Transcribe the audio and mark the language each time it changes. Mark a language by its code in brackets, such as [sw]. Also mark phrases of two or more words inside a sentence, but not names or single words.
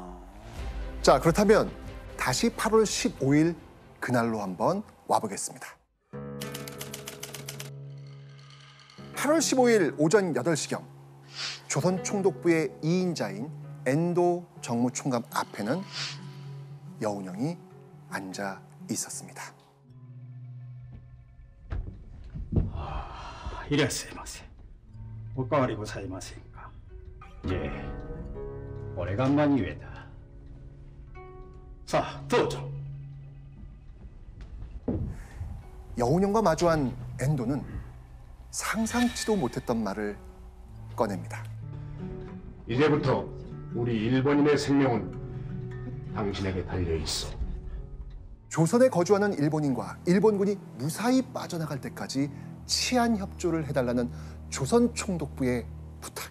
[ko] 자, 그렇다면 다시 8월 15일 그날로 한번 와보겠습니다. 8월 15일 오전 8시경 조선 총독부의 2인자인 엔도 정무총감 앞에는 여운형이 앉아 있었습니다. [ja] いらっしゃいませ。おかわりございませんか。いえ、俺が何故だ。さあ、どうぞ。 [ko] 여운형과 마주한 엔도는 상상치도 못했던 말을 꺼냅니다. 이제부터 우리 일본인의 생명은 당신에게 달려 있어. 조선에 거주하는 일본인과 일본군이 무사히 빠져나갈 때까지 치안 협조를 해달라는 조선 총독부의 부탁.